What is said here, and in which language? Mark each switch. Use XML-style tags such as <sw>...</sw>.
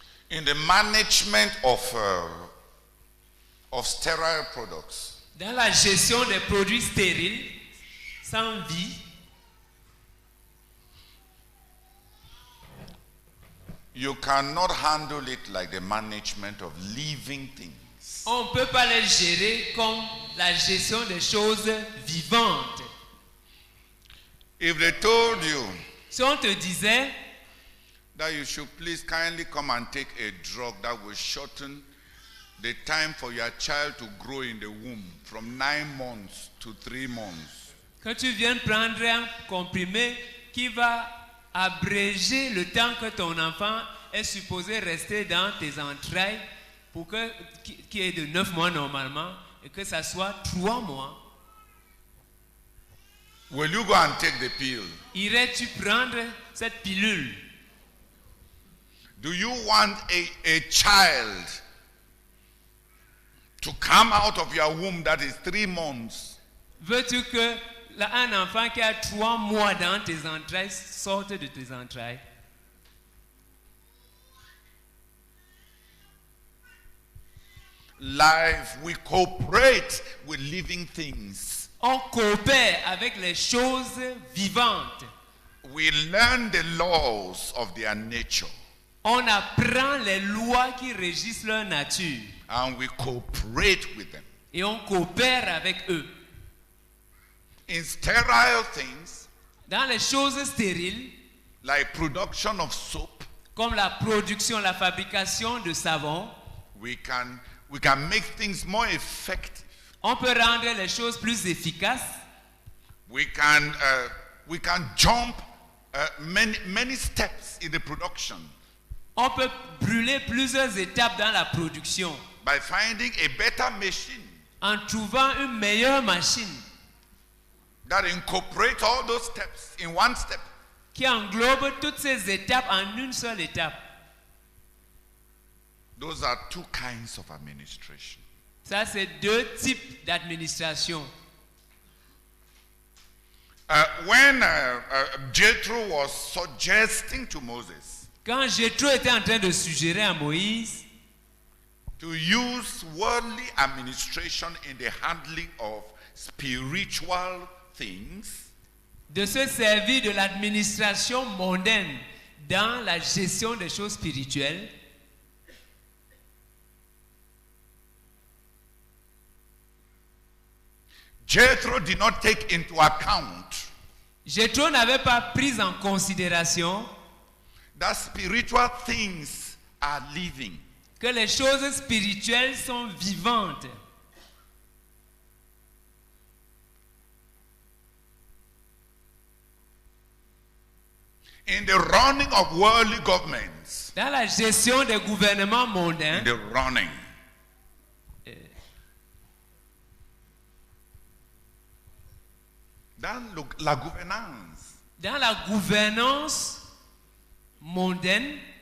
<en>In the management of sterile products,</en> <fr>dans la gestion des produits stériles, sans vie,</fr> <en>you cannot handle it like the management of living things.</en> <fr>on ne peut pas les gérer comme la gestion des choses vivantes.</fr> <en>If they told you</en> <fr>Si on te disait</fr> <en>that you should please kindly come and take a drug that will shorten the time for your child to grow in the womb from 9 months to 3 months.</en> <fr>que tu viennes prendre un comprimé qui va abréger le temps que ton enfant est supposé rester dans tes entrailles pour qui est de 9 mois normalement et que ça soit 3 mois.</fr> <en>Will you go and take the pill?</en> <fr>Irais-tu prendre cette pilule?</fr> <en>Do you want a child to come out of your womb that is 3 months?</en> <fr>Veux-tu que un enfant qui a 3 mois dans tes entrailles sorte de tes entrailles?</fr> <en>Life, we cooperate with living things.</en> <fr>On coopère avec les choses vivantes.</fr> <en>we learn the laws of their nature.</en> <fr>On apprend les lois qui régissent leur nature.</fr> <en>And we cooperate with them.</en> <fr>Et on coopère avec eux.</fr> <en>In sterile things,</en> <fr>Dans les choses stériles,</fr> <en>like production of soap,</en> <fr>comme la production, la fabrication de savon,</fr> <en>we can make things more effective.</en> <fr>on peut rendre les choses plus efficaces.</fr> <en>We can jump many steps in the production</en> <fr>On peut brûler plusieurs étapes dans la production</fr> <en>by finding a better machine</en> <fr>en trouvant une meilleure machine</fr> <en>that incorporates all those steps in one step.</en> <fr>qui englobe toutes ces étapes en une seule étape.</fr> <en>Those are two kinds of administration.</en> <fr>Ça, c'est deux types d'administration.</fr> <en>When Jethro was suggesting to Moses</en> <fr>Quand Jéthro était en train de suggérer à Moïse</fr> <en>to use worldly administration in the handling of spiritual things,</en> <fr>de se servir de l'administration mondaine dans la gestion des choses spirituelles,</fr> <en>Jethro did not take into account</en> <fr>Jéthro n'avait pas pris en considération</fr> <en>that spiritual things are living.</en> <fr>que les choses spirituelles sont vivantes.</fr> <en>In the running of worldly governments,</en> <fr>Dans la gestion des gouvernements mondains,</fr> <en>in the running,</en> <fr>dans la gouvernance, dans la gouvernance mondaine,</fr>